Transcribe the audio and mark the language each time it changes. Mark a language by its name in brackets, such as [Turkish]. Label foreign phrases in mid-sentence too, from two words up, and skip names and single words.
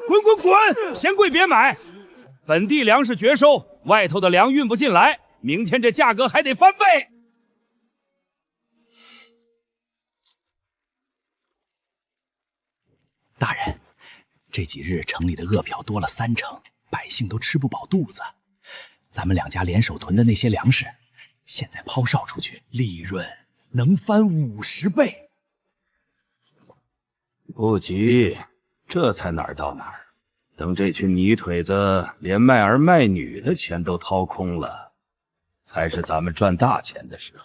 [Chinese] 滾滾滾！嫌貴別買，本地糧食絕收，外頭的糧運不進來，明天這價格還得翻倍。大人，這幾日城裡的餓殍多了30%，百姓都吃不飽肚子。咱們兩家聯手囤的那些糧食，現在拋售出去，利潤能翻50倍。不急，這才哪兒到哪兒。等這群泥腿子連賣兒賣女的錢都掏空了，才是咱們賺大錢的時候。